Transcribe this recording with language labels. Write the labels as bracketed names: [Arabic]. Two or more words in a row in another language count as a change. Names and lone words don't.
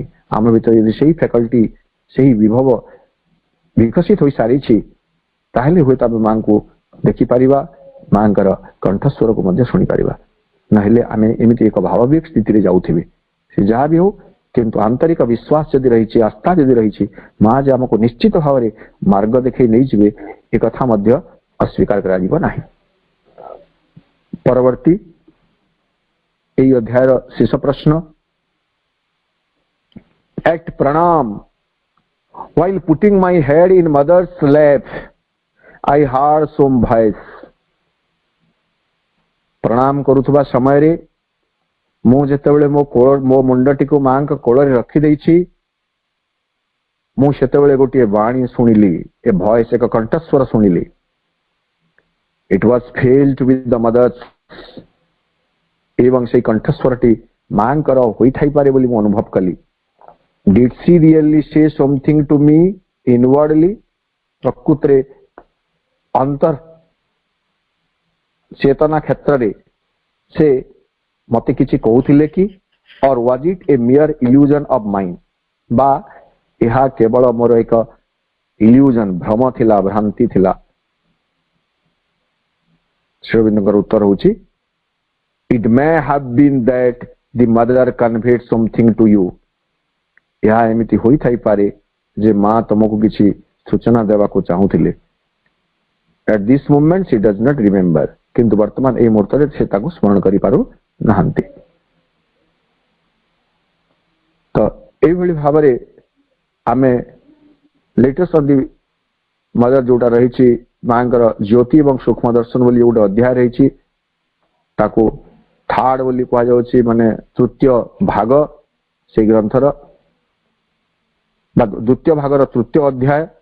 [Odia] ଆମ ଭିତରେ ଯଦି ସେଇ ଫ୍ୟାକଲ୍ଟି, ସେହି ବିଭବ ବିକଶିତ ହୋଇସାରିଛି, ତାହେଲେ ହୁଏତ ଆମେ ମାଙ୍କୁ ଦେଖିପାରିବା, ମାଙ୍କର କଣ୍ଠସ୍ୱରକୁ ମଧ୍ୟ ଶୁଣିପାରିବା। ନହେଲେ ଆମେ ଏମିତି ଏକ ଭାବବିକ ସ୍ଥିତିରେ ଯାଉଥିବେ। ସେ ଯାହା ବି ହଉ, କିନ୍ତୁ ଆନ୍ତରିକ ବିଶ୍ୱାସ ଯଦି ରହିଛି, ଆସ୍ଥା ଯଦି ରହିଛି, ମା ଯେ ଆମକୁ ନିଶ୍ଚିତ ଭାବରେ ମାର୍ଗ ଦେଖାଇ ନେଇଯିବେ, ଏ କଥା ମଧ୍ୟ ଅସ୍ୱୀକାର କରାଯିବ ନାହିଁ। ପରବର୍ତ୍ତୀ ଏହି ଅଧ୍ୟାୟର ଶେଷ ପ୍ରଶ୍ନ। [English] At pranam, while putting my head in mother's lap, I heard some voice. [Odia] प्रणाम କରୁଥିବା ସମୟରେ ମୁଁ ଯେତେବେଳେ ମୋ ମୁଣ୍ଡଟିକୁ ମାଙ୍କ କୋଳରେ ରଖି ଦେଇଛି, ମୁଁ ସେତେବେଳେ ଗୋଟିଏ ବାଣୀ ଶୁଣିଲି, [English] a voice, [Odia] ଏକ କଣ୍ଠସ୍ୱର ଶୁଣିଲି। [English] It was filled with the mother's, [Odia] ଏବଂ ସେଇ କଣ୍ଠସ୍ୱରଟି ମାଙ୍କର ହୋଇଥାଇପାରେ ବୋଲି ମୁଁ ଅନୁଭବ କଲି। [English] Did she really say something to me inwardly? [Odia] ପ୍ରକୃତରେ ଅନ୍ତର ଚେତନା କ୍ଷେତ୍ରରେ ସେ ମତେ କିଛି କହୁଥିଲେ କି? [English] or was it a mere illusion of mine? [Odia] ବା ଏହା କେବଳ ମୋର ଏକ ଇଲ୍ୟୁଜନ, ଭ୍ରମ ଥିଲା, ଭ୍ରାନ୍ତି ଥିଲା? ଶ୍ରୀଅରବିନ୍ଦଙ୍କର ଉତ୍ତର ହେଉଛି [English] it may have been that the mother conveyed something to you. [Odia] ଏହା ଏମିତି ହୋଇଥାଇପାରେ ଯେ ମା ତମକୁ କିଛି ସୂଚନା ଦେବାକୁ ଚାହୁଁଥିଲେ। [English] at this moment she does not remember, [Odia] କିନ୍ତୁ ବର୍ତ୍ତମାନ ଏହି ମୁହୂର୍ତ୍ତରେ ସେ ତାକୁ ସ୍ମରଣ କରିପାରୁ ନାହାନ୍ତି। ତ ଏଇଭଳି ଭାବରେ ଆମେ [English] latest of the mother [Odia] ଯୋଉଟା ରହିଛି, ମାଙ୍କର ଜ୍ୟୋତି ଏବଂ ସୂକ୍ଷ୍ମ ଦର୍ଶନ ବୋଲି ଗୋଟେ ଅଧ୍ୟାୟ ରହିଛି, ତାକୁ ଥାର୍ଡ ବୋଲି କୁହାଯାଉଛି, ମାନେ ତୃତୀୟ ଭାଗ ସେଇ ଗ୍ରନ୍ଥର, ବା ଦ୍ୱିତୀୟ ଭାଗର ତୃତୀୟ ଅଧ୍ୟାୟ।